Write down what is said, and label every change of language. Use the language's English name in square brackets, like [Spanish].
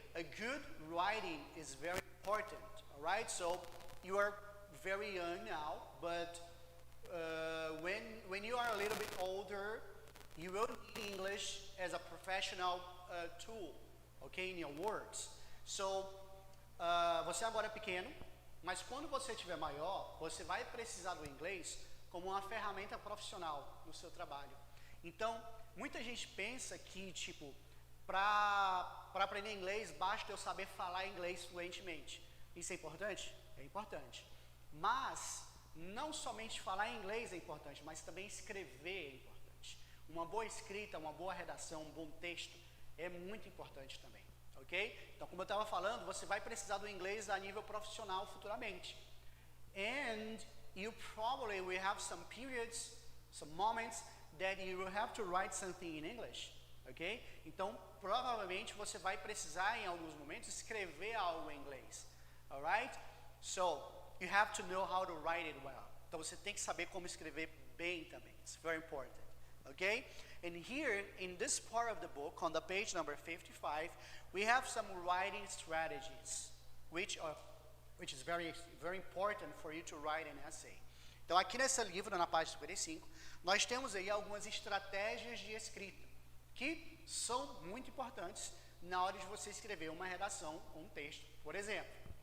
[English] A good writing is very important, all right? So you are very young now, but when you are a little bit older, you will need English as a professional tool, okay, in your words. [Portuguese] So, você agora é pequeno, mas quando você estiver maior, você vai precisar do inglês como uma ferramenta profissional no seu trabalho. Então, muita gente pensa que, tipo, para aprender inglês, basta eu saber falar inglês fluentemente. Isso é importante? É importante. Mas, não somente falar inglês é importante, mas também escrever é importante. Uma boa escrita, uma boa redação, um bom texto é muito importante também. Ok? Então, como eu estava falando, você vai precisar do inglês a nível profissional futuramente. [English] And you probably will have some periods, some moments that you will have to write something in English. Ok? [Portuguese] Então, provavelmente você vai precisar em alguns momentos escrever algo em inglês. [English] Alright? So, you have to know how to write it well. [Portuguese] Então, você tem que saber como escrever bem também. [English] It's very important. Okay? And here, in this part of the book, on the page number 55, we have some writing strategies, which is very, very important for you to write an essay. [Portuguese] Então, aqui nesse livro, na página 55, nós temos aí algumas estratégias de escrita, que são muito importantes na hora de você escrever uma redação, um texto, por exemplo.